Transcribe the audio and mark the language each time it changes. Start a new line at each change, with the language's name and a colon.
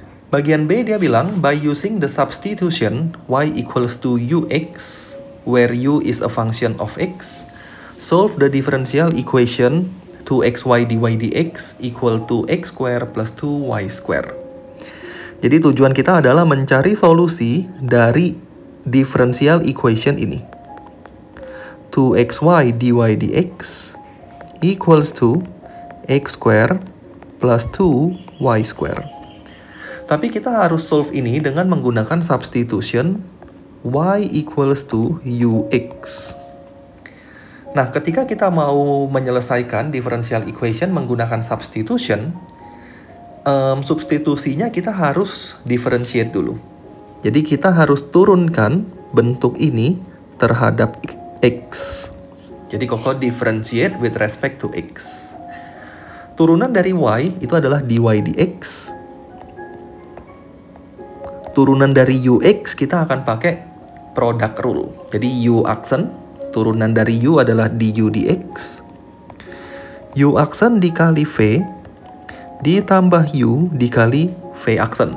Indonesian: Bagian B dia bilang,
English: by using the substitution y equals to ux, where u is a function of x, solve the differential equation 2xy dy dx equal to x square plus 2y square.
Indonesian: Jadi tujuan kita adalah mencari solusi dari differential equation ini.
English: 2xy dy dx equals to x square plus 2y square.
Indonesian: Tapi kita harus solve ini dengan menggunakan
English: substitution y equals to ux.
Indonesian: Nah, ketika kita mau menyelesaikan differential equation menggunakan substitution, substitusinya kita harus differentiate dulu. Jadi kita harus turunkan bentuk ini terhadap x. Jadi
English: Koko differentiate with respect to x.
Indonesian: Turunan dari y itu adalah dy dx. Turunan dari ux kita akan pakai product rule. Jadi u aksen, turunan dari u adalah du dx. U aksen dikali v, ditambah u dikali v aksen.